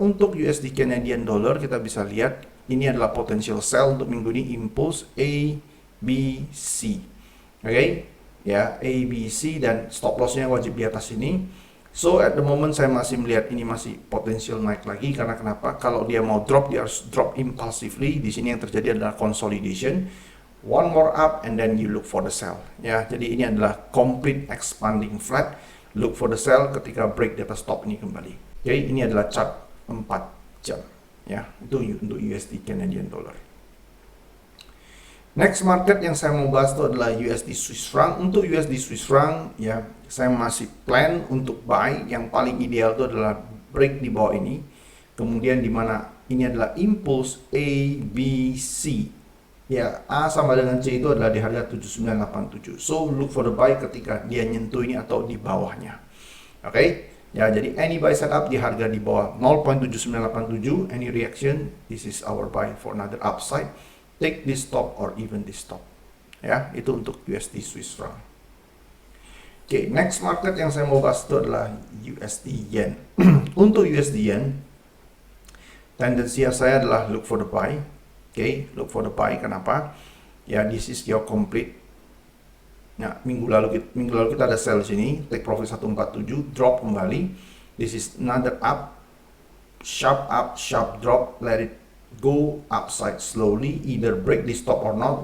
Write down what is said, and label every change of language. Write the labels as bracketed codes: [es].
[id] Untuk USD Canadian Dollar kita bisa lihat ini adalah potential sell untuk minggu ini, impulse A, B, C. Oke, ya A, B, C, dan stop lossnya wajib di atas ini. [en] So at the moment [id] saya masih melihat ini masih potensial naik lagi, karena kenapa? Kalau dia mau drop dia harus drop impulsively. Di sini yang terjadi adalah consolidation. [en] One more up and then you look for the sell. [id] Ya, jadi ini adalah [en] complete expanding flat. Look for the sell [id] ketika break di atas top ini kembali. Jadi ini adalah chart 4 jam. Ya, itu untuk USD Canadian Dollar. Next market yang saya mau bahas itu adalah USD Swiss franc. Untuk USD Swiss franc, ya saya masih plan untuk buy. Yang paling ideal itu adalah break di bawah ini. Kemudian di mana ini adalah impulse A, B, C. Ya, A sama dengan C itu adalah di harga 7987. [en] So, look for the buy [id] ketika dia nyentuh ini atau di bawahnya. Oke, ya jadi [en] any buy setup [id] di harga di bawah [en] 0.7987, any reaction, this is our buy for another upside. Take this stop or even this stop. [id] Ya, itu untuk USD Swiss franc. Oke, next market yang saya mau bahas itu adalah USD Yen. Untuk USD Yen, tendensi saya adalah [en] look for the buy. Oke, look for the buy. [id] Kenapa? Ya, [en] this is your complete. [id] Nah, minggu lalu kita ada sell sini, [en] take profit [id] 147, drop kembali. [en] This is another up, sharp drop, let it go upside slowly, either break the stop or not.